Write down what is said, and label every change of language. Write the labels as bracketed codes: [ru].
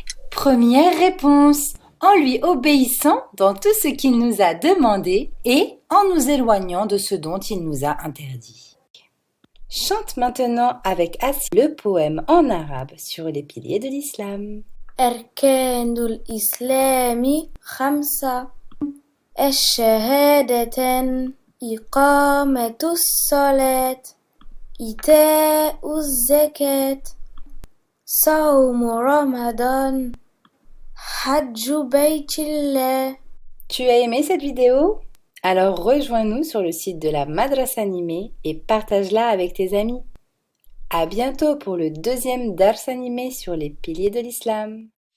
[fr] Première réponse, en lui obéissant dans tout ce qu'il nous a demandé et en nous éloignant de ce dont il nous a interdit. Chante maintenant avec Assi le poème en arabe sur les piliers de l'islam. [ar] Arkanul Islami khamsa الشهادتان إقامة الصلاة إيتاء الزكاة صوم رمضان حج بيت الله. [fr] Tu as aimé cette vidéo? Alors rejoins-nous sur le site de la Madrasa animée et partage-la avec tes amis. À bientôt pour le deuxième dars animé sur les piliers de l'islam.